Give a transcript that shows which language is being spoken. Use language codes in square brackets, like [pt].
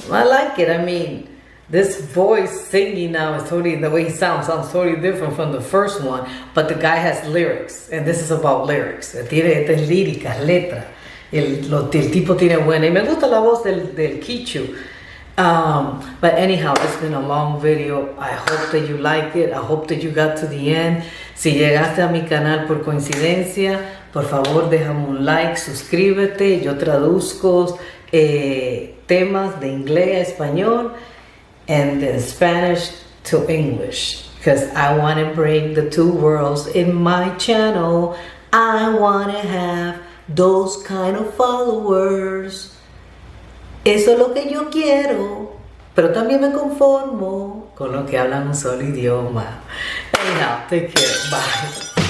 [en] I like it. I mean, this voice singing now is totally, the way he sounds totally different from the first one. But the guy has lyrics, and this is about lyrics. [es] Tiene líricas, letras. El tipo tiene buena. Y me gusta la voz del Kichu. [en] But anyhow, it's been a long video. I hope that you like it. I hope that you got to the end. [es] Si llegaste a mi canal por coincidencia, por favor déjame un like, suscríbete. Yo traduzco temas de inglés a español [en] and then Spanish to English because I want to bring the two worlds in my channel. I want to have those kind of followers. [es] Eso es lo que yo quiero, pero también me conformo con los que hablan un solo idioma. [en] Anyhow, take care. Bye.